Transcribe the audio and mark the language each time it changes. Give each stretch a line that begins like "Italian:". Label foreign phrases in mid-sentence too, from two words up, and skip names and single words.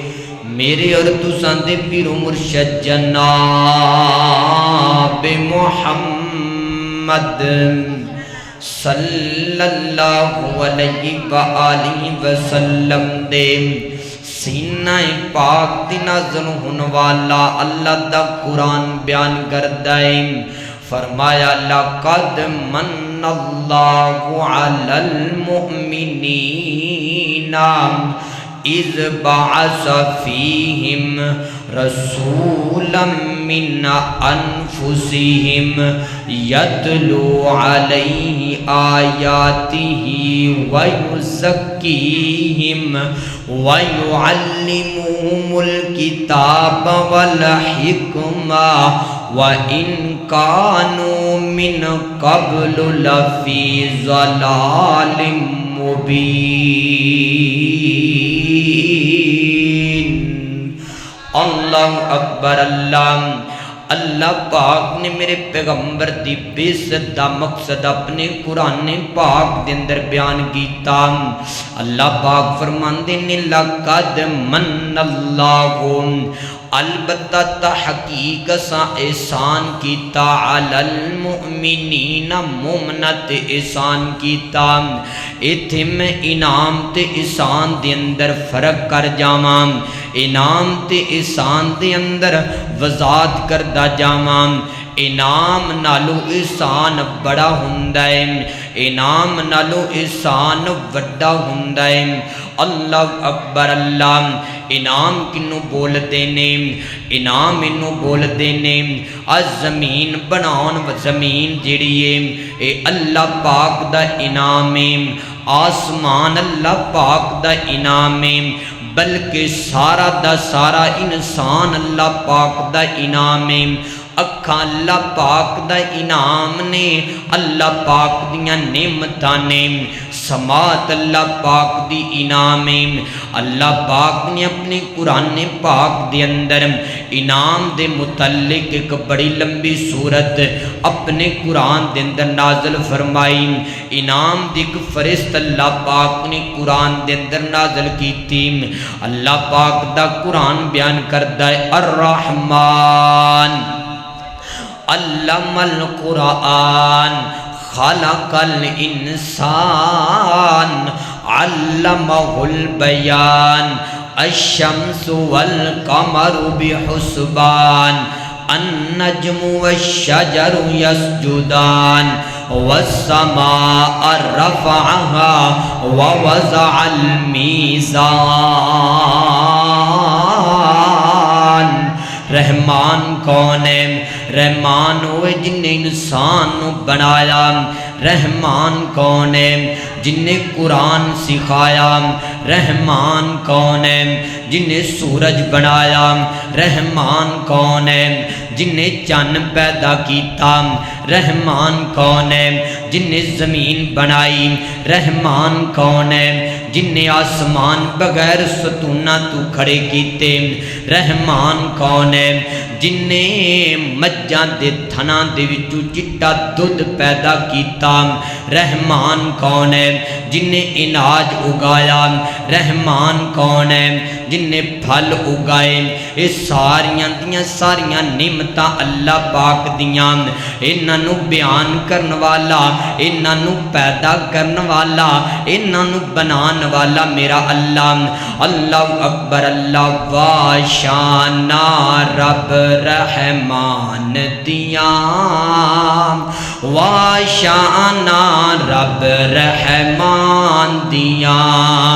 Punjabi: میرے اور تساں دے پیرو مرشد جناب محمد
Arabic: صلی اللہ علیہ وآلہ وسلم
Punjabi: دے سینہ پاک دی نازل ہون والا اللہ دا قرآن بیان کردائے.
Arabic: فرمایا لقد من اللہ علی المؤمنین اذ بعث فیہم رسولا من انفسہم یتلو علیہ آیاتہ ویزکیہم ویعلمہم الکتاب والحکمہ وَإِن كَانُوا مِن قَبْلُ لَفِي ضَلَالٍ مُبِينٍ. اللہ اکبر.
Punjabi: اللہ پاک نے میرے پیغمبر دی بعثت دا مقصد اپنے قرآن پاک دے اندر بیان کیتا. اللہ پاک فرماندے نے
Arabic: لقد من اللہ،
Punjabi: البتہ تحقیق سا احسان کیتا،
Arabic: علی المؤمنین
Punjabi: مومنت احسان کیتا. ایتھے میں انعام تے احسان دے اندر فرق کر جاواں. انعام تے احسان دے اندر وضاحت کردا جاواں. انعام نالو احسان بڑا ہوندا ہے، انعام نالو احسان وڈا ہوندا ہے.
Arabic: اللہ اکبر.
Punjabi: انعام کنوں بول دینے؟ انعام انوں بول دینے از زمین بناؤن. زمین جڑی ہے اے اللہ پاک دا انعام ہے. آسمان اللہ پاک دا انعام ہے. بلکہ سارا دا سارا انسان اللہ پاک دا انعام ہے. اکھاں اللہ پاک دا انعام نے، اللہ پاک دیاں نعمتاں نے، سماعت اللہ پاک دی انعام ہے۔ اللہ پاک نے اپنے قرآن پاک دے اندر انعام دے متعلق ایک بڑی لمبی سورت اپنے قرآن دے اندر نازل فرمائی۔ انعام دی ایک فرست اللہ پاک نے قرآن دے اندر نازل کی تھی۔ اللہ پاک دا قرآن بیان کردہ ہے
Arabic: الرحمن علم القرآن خلق
Punjabi: الانسان علمہ البیان الشمس والقمر بحسبان النجم والشجر يسجدان والسماء رفعها ووضع الميزان۔ رحمان کون ہے؟ رحمان ہوئے جن نے انسان بنایا۔ رحمان کون ہے؟ جن نے قرآن سکھایا۔ رحمان کون ہے؟ جن نے سورج بنایا۔ رحمان کون ہے؟ جن نے چاند پیدا کیتا۔ رحمان کون ہے؟ جن نے زمین بنائی۔ رحمان کون ہے؟ جن نے آسمان بغیر ستوناں تو کھڑے کیتے۔ رحمان کون ہے؟ جن نے مجھاں دے تھناں دے وچوں چٹا دودھ پیدا کیتا۔ رحمان کون ہے؟ جن نے اناج اگایا۔ رحمان کون ہے؟ جن نے پھل اگائے۔ یہ ساریاں دیاں ساریاں نعمتاں اللہ پاک دیاں، انہاں نو بیان کرن والا، انہاں نو پیدا کرن والا، انہاں نو بنان والا میرا اللہ۔
Arabic: اللہ اکبر،
Punjabi: اللہ واشانا رب رحمان دیاں، واشانا رب رحمان دیاں۔